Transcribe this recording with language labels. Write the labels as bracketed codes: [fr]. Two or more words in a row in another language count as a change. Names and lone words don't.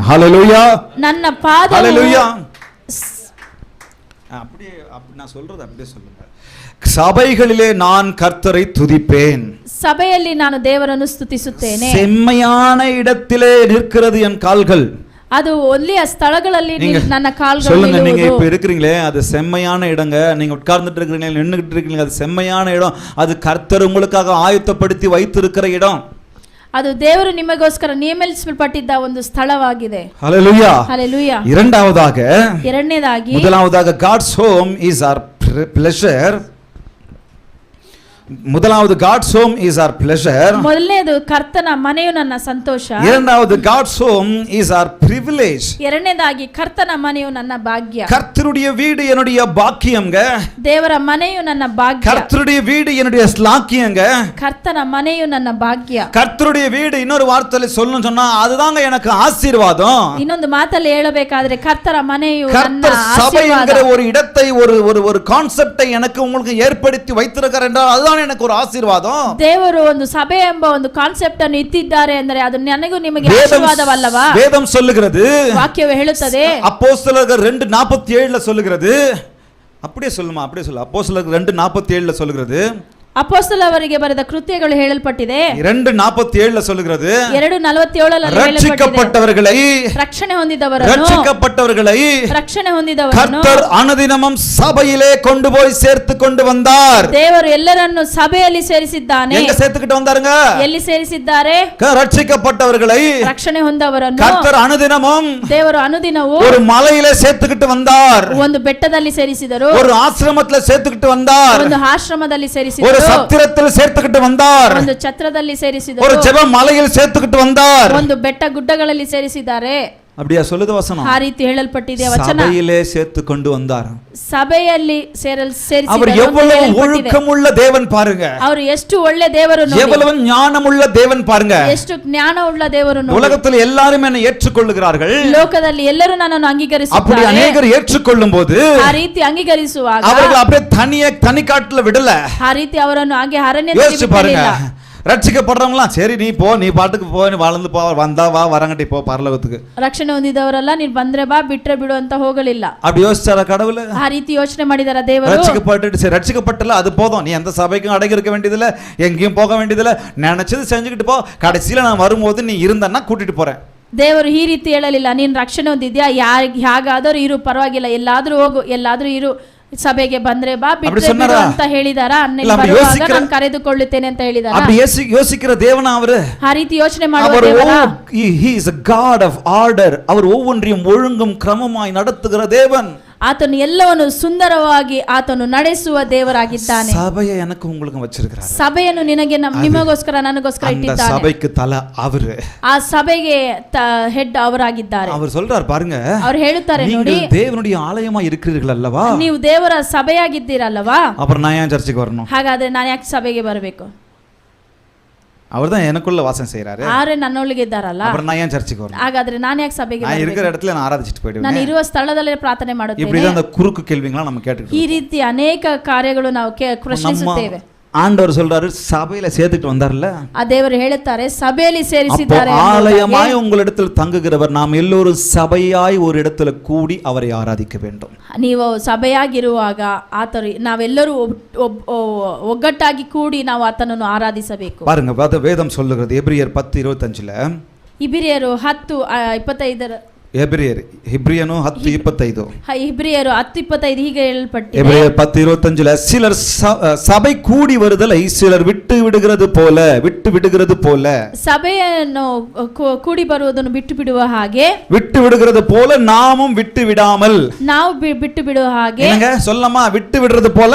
[ta] ஹalleluya. [kn] ನನ್ನ ಪಾದವು, [ta] ஹalleluya. அப்படியே நான் சொல்றது அப்படியே சொல்லுங்க. சபைகளிலே நான் கர்த்தரை துதிப்பேன். [kn] ಸಭೆಯಲ್ಲಿ ನಾನು ದೇವರನ್ನು ಸ್ತುತಿಸುತ್ತೇನೆ. [ta] செம்மையான இடத்திலே நிற்கிறது என் கால்கள். [kn] ಅದು ಒಳ್ಳೆಯ ಸ್ಥಳಗಳಲ್ಲಿ ನನ್ನ ಕಾಲ್ಗಳು [ta] சொல்லுங்க, நீங்க இப்ப இருக்கிறீங்களே அது செம்மையான இடங்க. நீங்க உட்கார்ந்துட்டு இருக்கீங்க, நின்னுகிட்டு இருக்கீங்க, அது செம்மையான இடம். அது கர்த்தர் உங்களுக்காக ஆயத்தப்படுத்தி வைத்திருக்கிற இடம். [kn] ಅದು ದೇವರು ನಿಮಗೋಸ್ಕರ ನೇಮಿಸಲ್ಪಟ್ಟಿದ್ದ ಒಂದು ಸ್ಥಳವಾಗಿದೆ. [ta] ஹalleluya. [kn] ಹalleluya. [ta] இரண்டாவதாக முதலாவதாக [en] God's home is our pleasure. முதலாவது God's home is our pleasure. [kn] ಮೊದಲನೇದು ಕರ್ತನ ಮನೆಯು ನನ್ನ ಸಂತೋಷ. [en] இரண்டாவது God's home is our privilege. [kn] ಎರಡನೇದಾಗಿ ಕರ್ತನ ಮನೆಯು ನನ್ನ ಭಾಗ್ಯ. [ta] கர்த்தருடைய வீடு என்னுடைய பாக்கியம்ங்க. [kn] ದೇವರ ಮನೆಯು ನನ್ನ ಭಾಗ್ಯ. [ta] கர்த்தருடைய வீடு என்னுடைய ஸ்லாக்கியங்க. [kn] ಕರ್ತನ ಮನೆಯು ನನ್ನ ಭಾಗ್ಯ. [ta] கர்த்தருடைய வீடு இன்னொரு வார்த்தையில சொல்லணும் சொன்னா அதுதாங்க எனக்கு ஆசீர்வாதம். [kn] ಇನ್ನೊಂದು ಮಾತಲ್ಲಿ ಹೇಳಬೇಕಾದ್ರೆ ಕರ್ತರ ಮನೆಯು ನನ್ನ [ta] சபை [kn] ಆಶೀರ್ವಾದ. [ta] என்கிற ஒரு இடத்தை ஒரு கான்செப்டை எனக்கு உங்களுக்கு ஏற்படுத்தி வைத்திருக்கிறார் என்றால் அதுதான் எனக்கு ஒரு ஆசீர்வாதம். [kn] ದೇವರು ಒಂದು ಸಭೆ ಎಂಬ ಒಂದು ಕಾನ್ಸೆಪ್ಟ್ ಅನ್ನು ಇಟ್ಟಿದ್ದಾರೆ ಅಂದರೆ ಅದು ನನಗೂ ನಿಮಗೆ ಆಶೀರ್ವಾದವಲ್ಲವಾ? [ta] வேதம் சொல்லுகிறது, [kn] ವಾಕ್ಯವು ಹೇಳುತ್ತದೆ, [ta] அப்போஸ்தலர்கள் 2:47ல சொல்லுகிறது. அப்படியே சொல்லுமா? அப்படியே சொல்லு. அப்போஸ்தலர்கள் 2:47ல சொல்லுகிறது. [kn] ಅಪೊಸ್ತಲರಿಗೆ ಬರೆದ ಕೃತ್ಯಗಳು ಹೇಳಲ್ಪಟ್ಟಿದೆ. [ta] 2:47ல சொல்லுகிறது. [kn] 2:47ರಲ್ಲಿ [ta] ரட்சிக்கப்பட்டவர்களை, [kn] ರಕ್ಷಣೆ ಹೊಂದಿದವರನ್ನು, [ta] ரட்சிக்கப்பட்டவர்களை [kn] ರಕ್ಷಣೆ ಹೊಂದಿದವರನ್ನು [ta] கர்த்தர் அனுதினமும் சபையிலே கொண்டு போய் சேர்த்து கொண்டு வந்தார். [kn] ದೇವರು ಎಲ್ಲರನ್ನು ಸಭೆಯಲ್ಲಿ ಸೇರಿಸಿದ್ದಾನೆ. [ta] எங்க சேர்த்துக்கிட்டு வந்தாருங்க? [kn] ಎಲ್ಲಿ ಸೇರಿಸಿದ್ದಾರೆ? [ta] ரட்சிக்கப்பட்டவர்களை, [kn] ರಕ್ಷಣೆ ಹೊಂದವರನ್ನು [ta] கர்த்தர் அனுதினமும் [kn] ದೇವರು ಅನುದಿನವೂ [ta] ஒரு மலையிலே சேர்த்துக்கிட்டு வந்தார். [kn] ಒಂದು ಬೆಟ್ಟದಲ್ಲಿ ಸೇರಿಸಿದರು, [ta] ஒரு ஆசிரமத்தில் சேர்த்துக்கிட்டு வந்தார், [kn] ಒಂದು ಆಶ್ರಮದಲ್ಲಿ [ta] ஒரு [kn] ಸೇರಿಸಿದರು, [ta] சத்திரத்தில் சேர்த்துக்கிட்டு வந்தார், [kn] ಒಂದು ಛತ್ರದಲ್ಲಿ ಸೇರಿಸಿದರು, [ta] ஒரு ஜெப மலையில் சேர்த்துக்கிட்டு வந்தார். [kn] ಒಂದು ಬೆಟ್ಟ ಗುಡ್ಡಗಳಲ್ಲಿ ಸೇರಿಸಿದ್ದಾರೆ. [ta] அப்படியே சொல்லுது வசனம். [kn] ಆ ರೀತಿ ಹೇಳಲ್ಪಟ್ಟಿದೆ ವಚನ. [ta] சபையிலே சேர்த்து கொண்டு வந்தார். [kn] ಸಭೆಯಲ್ಲಿ ಸೇರಿಸಿದರು. [ta] அவர் எவ்வளவு ஒழுக்கமுள்ள தேவன் பாருங்க. [kn] ಅವರು ಎಷ್ಟು ಒಳ್ಳೆ ದೇವರು ನೋಡಿ. [ta] எவ்வளவு ஞானமுள்ள தேவன் பாருங்க. [kn] ಎಷ್ಟು ಜ್ಞಾನವುಳ್ಳ ದೇವರು ನೋಡಿ. [ta] உலகத்தில் எல்லாரும் என்னை ஏற்றுக்கொள்ளுகிறார்கள். [kn] ಲೋಕದಲ್ಲಿ ಎಲ್ಲರೂ ನನ್ನನ್ನು ಅಂಗೀಕರಿಸುತ್ತಾರೆ. [ta] அப்படி அநேகர் ஏற்றுக்கொள்ளும்போது [kn] ಆ ರೀತಿ ಅಂಗೀಕರಿಸುವಾಗ [ta] அவர்கள் அப்படியே தனிக்காட்டுல விடல. [kn] ಆ ರೀತಿ ಅವರನ್ನು ಹಾಗೆ ಅರಣ್ಯದಲ್ಲಿ ಬಿಡಲಿಲ್ಲ. [ta] ரட்சிக்கப்படுறவங்களாம் சரி நீ போ, நீ பாட்டுக்கு போ, நீ வாழ்ந்து போ, வந்தா வா, வரங்கட்டி போ பரலோகத்துக்கு. [kn] ರಕ್ಷಣೆ ಹೊಂದಿದವರೆಲ್ಲ ನೀನು ಬಂದ್ರೆ ಬಾ, ಬಿಟ್ರೆ ಬಿಡು ಅಂತ ಹೋಗಲಿಲ್ಲ. [ta] அப்படி யோசிச்சாரா கடவுள்? [kn] ಆ ರೀತಿ ಯೋಚನೆ ಮಾಡಿದಾರ ದೇವರು? [ta] ரட்சிக்கப்பட்டு சரி ரட்சிக்கப்பட்டல அது போதும், நீ எந்த சபைக்கும் அடங்கி இருக்க வேண்டியதில்லை, எங்கேயும் போக வேண்டியதில்லை, நினைச்சது செஞ்சுக்கிட்டு போ, கடைசியில நான் வரும்போது நீ இருந்தன்னா கூட்டிட்டு போறேன். [kn] ದೇವರು ಈ ರೀತಿ ಹೇಳಲಿಲ್ಲ. ನೀನು ರಕ್ಷಣೆ ಹೊಂದಿದ್ಯಾ, ಹೇಗಾದರೂ ಇರು, ಪರವಾಗಿಲ್ಲ, ಎಲ್ಲಾದ್ರೂ ಹೋಗು, ಎಲ್ಲಾದ್ರೂ ಇರು, ಸಭೆಗೆ ಬಂದ್ರೆ ಬಾ [ta] அப்படி [kn] ಬಿಟ್ರೆ ಬಿಡು [ta] சொன்னாரா? [kn] ಅಂತ ಹೇಳಿದಾರಾ? [ta] இல்ல, அப்படி [kn] ಬರುವಾಗ [ta] யோசிக்கிற- [kn] ನಾನು ಕರೆದುಕೊಳ್ಳುತ್ತೇನೆ ಅಂತ ಹೇಳಿದಾರಾ? [ta] அப்படி யோசிக்கிற தேவனா அவரு? [kn] ಆ ರೀತಿ ಯೋಚನೆ ಮಾಡುವ [ta] அவர் [kn] ದೇವರಾ? [en] he is a god of order. [ta] அவர் ஒவ்வொன்றையும் ஒழுங்கும் கிரமமாய் நடத்துகிற தேவன். [kn] ಆತನು ಎಲ್ಲವನ್ನು ಸುಂದರವಾಗಿ ಆತನು ನಡೆಸುವ ದೇವರಾಗಿದ್ದಾನೆ. [ta] சபையை எனக்கு உங்களுக்கு வச்சிருக்கிறார். [kn] ಸಭೆಯನ್ನು ನಿನಗೆ ನಿಮಗೋಸ್ಕರ ನನಗೋಸ್ಕರ [ta] அந்த [kn] ಇಟ್ಟಿದ್ದಾನೆ. [ta] சபைக்கு தலை அவரு. [kn] ಆ ಸಭೆಗೆ ಹೆಡ್ ಅವರಾಗಿದ್ದಾರೆ. [ta] அவர் சொல்றார் பாருங்க, [kn] ಅವರು ಹೇಳುತ್ತಾರೆ ನೋಡಿ, [ta] நீங்கள் தேவனுடைய ஆலயமா இருக்கிறீர்கள் அல்லவா? [kn] ನೀವು ದೇವರ ಸಭೆಯಾಗಿದ್ದೀರಲ್ಲವಾ? [ta] அப்புறம் நான் ஏன் சர்ச்சுக்கு வரணும்? [kn] ಹಾಗಾದ್ರೆ ನಾನು ಯಾಕೆ ಸಭೆಗೆ ಬರಬೇಕು? [ta] அவர் தான் எனக்குள்ள வாசம் செய்யறாரு. [kn] ಆರೆ ನನ್ನೊಳಗೆ ಇದ್ದಾರಲ್ಲ, [ta] அப்புறம் நான் ஏன் சர்ச்சுக்கு வரணும்? [kn] ಹಾಗಾದ್ರೆ ನಾನು ಯಾಕೆ ಸಭೆಗೆ [ta] நான் [kn] ಬರಬೇಕು? [ta] இருக்கிற இடத்துல நான் ஆராதிச்சிட்டு [kn] ನಾನು [ta] போயிடுவேன். [kn] ಇರುವ ಸ್ಥಳದಲ್ಲೇ ಪ್ರಾರ್ಥನೆ [ta] இப்படி [kn] ಮಾಡುತ್ತೇನೆ. [ta] தான் அந்த குறுக்கு கேள்விங்களா நம்ம கேட்டுக்கிட்டு [kn] ಈ ರೀತಿ ಅನೇಕ ಕಾರ್ಯಗಳು ನಾವು ಪ್ರಶ್ನಿಸುತ್ತೇವೆ. [ta] ஆண்டவர் சொல்றாரு, சபையில சேர்த்துட்டு வந்தார்ல, [kn] ಆ ದೇವರು ಹೇಳುತ್ತಾರೆ ಸಭೆಯಲ್ಲಿ [ta] அப்போ [kn] ಸೇರಿಸಿದ್ದಾರೆ. [ta] ஆலயமாய் உங்களிடத்தில் தங்குகிறவர் நாம் எல்லோரும் சபையாய் ஒரு இடத்துல கூடி அவரை ஆராதிக்க வேண்டும். [kn] ನೀವು ಸಭೆಯಾಗಿರುವಾಗ ಆತರು ನಾವೆಲ್ಲರೂ ಒಗ್ಗಟ್ಟಾಗಿ ಕೂಡಿ ನಾವು ಆತನನ್ನು ಆರಾಧಿಸಬೇಕು. [ta] பாருங்க, வேதம் சொல்லுகிறது எபிரியர் 10:25. [kn] ಇಬ್ರಿಯರು 10:25 [ta] ஹெப்ரியனு 10:25. [kn] ಇಬ್ರಿಯರು 10:25 ಹೀಗೆ ಹೇಳಲ್ಪಟ್ಟಿದೆ. [ta] எபிரியர் 10:25 சிலர் சபை கூடி வருதலை சிலர் விட்டு விடுகிறது போல [kn] ಸಭೆಯನ್ನು ಕೂಡಿ ಬರುವುದನ್ನು ಬಿಟ್ಟು ಬಿಡುವ ಹಾಗೆ, [ta] விட்டு விடுகிறது போல நாமும் விட்டு விடாமல். [kn] ನಾವು ಬಿಟ್ಟು ಬಿಡುವ ಹಾಗೆ, [ta] என்னங்க சொல்லமா? விட்டு விடுறது போல